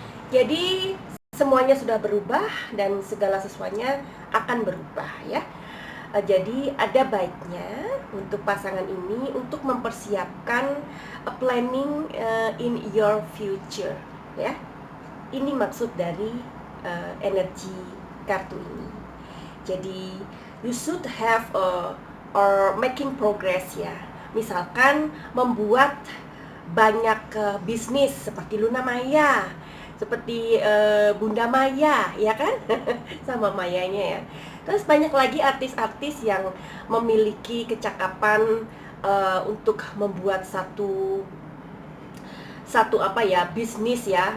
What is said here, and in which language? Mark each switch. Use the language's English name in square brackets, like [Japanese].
[Indonesian] Jadi semuanya sudah berubah dan segala sesuatunya akan berubah ya. Jadi ada baiknya untuk pasangan ini untuk mempersiapkan [English] planning in your future [Indonesian] ya. Ini maksud dari energi kartu ini. Jadi [English] you should have or making progress ya. [Indonesian] Misalkan membuat banyak bisnis seperti Luna Maya, seperti Bunda Maya ya kan. Sama Mayanya ya. Terus banyak lagi artis-artis yang memiliki kecakapan untuk membuat satu apa ya, bisnis ya.